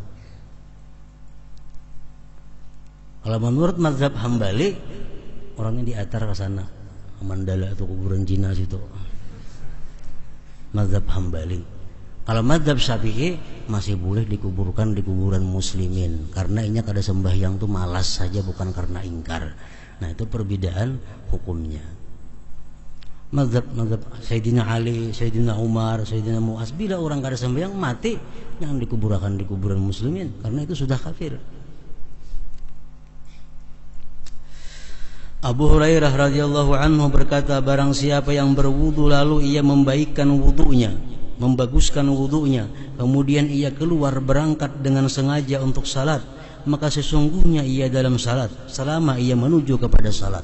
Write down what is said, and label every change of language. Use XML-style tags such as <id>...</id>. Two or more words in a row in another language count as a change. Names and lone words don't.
<id>Kalau menurut mazhab Hambali orangnya diatar ke sana, Mandala atau kuburan Cina situ, mazhab Hambali. Kalau mazhab Syafi'i masih boleh dikuburkan di kuburan muslimin karena ini kada sembahyang tuh malas saja, bukan karena ingkar. Nah itu perbedaan hukumnya. Mazhab Sayyidina Ali, Sayyidina Umar, Sayyidina Mu'az, bila orang kada sembahyang mati, jangan dikuburkan di kuburan muslimin karena itu sudah kafir. Abu Hurairah</id> <ar>radhiyallahu anhu</ar> <id>berkata, barang siapa yang berwudu lalu ia membaikkan wudunya, membaguskan wudunya, kemudian ia keluar berangkat dengan sengaja untuk salat, maka sesungguhnya ia dalam salat selama ia menuju kepada salat.</id>